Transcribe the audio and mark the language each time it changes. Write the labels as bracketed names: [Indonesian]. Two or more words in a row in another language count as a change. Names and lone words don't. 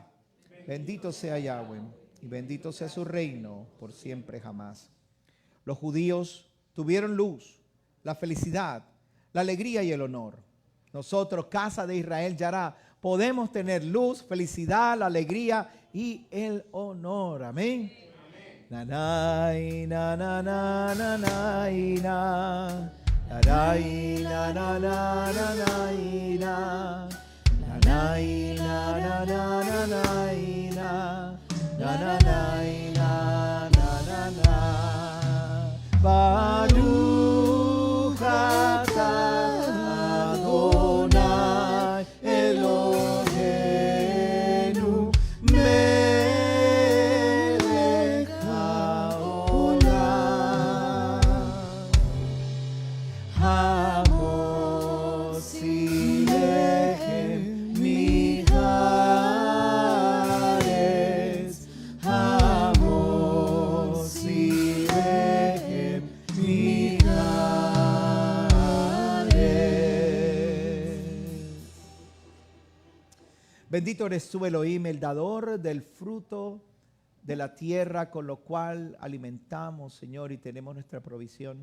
[Spanish] Bendito sea Yahweh y bendito sea su reino por siempre jamás. Los judíos tuvieron luz, la felicidad, la alegría y el honor. Nosotros, casa de Israel, Yará, podemos tener luz, felicidad, la alegría y el honor. Amén. Nanay, na na na na na na. Nanay, na na na na na. Nanay, na na na na na. Nanay, na na na. [Hebrew] ברוך אתה אדוני אלוהינו מלך העולם המוציא לחם מהארץ המוציא לחם [Spanish] Bendito eres tú, Elohim, el dador del fruto de la tierra, con lo cual alimentamos, Señor, y tenemos nuestra provisión.